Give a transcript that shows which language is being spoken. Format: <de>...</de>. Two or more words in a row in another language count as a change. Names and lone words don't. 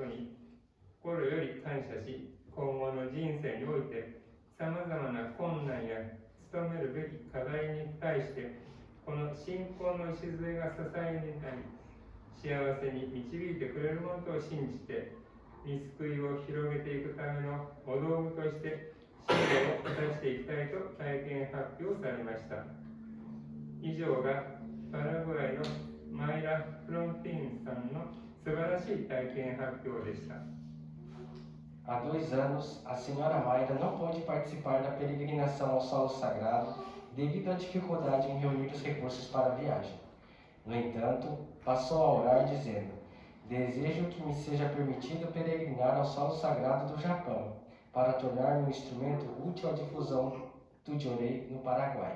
<ja>に心より感謝し、今後の人生においてさまざまな困難や努めるべき課題に対してこの信仰の礎が支えになり、幸せに導いてくれるものと信じて、御救いを広げていくためのお道具として使命を果たしていきたいと体験発表されました。以上がパラグアイのマイラ・フロンティーンさんの素晴らしい体験発表でした。</ja> <pt>Há 2 anos, a senhora Mayra não pôde participar da peregrinação ao solo sagrado devido à dificuldade em reunir os recursos para a viagem. No entanto, passou a orar dizendo: desejo que me seja permitido peregrinar ao solo sagrado do Japão, para tornar-me um instrumento útil à difusão do Jorei no Paraguai.</pt>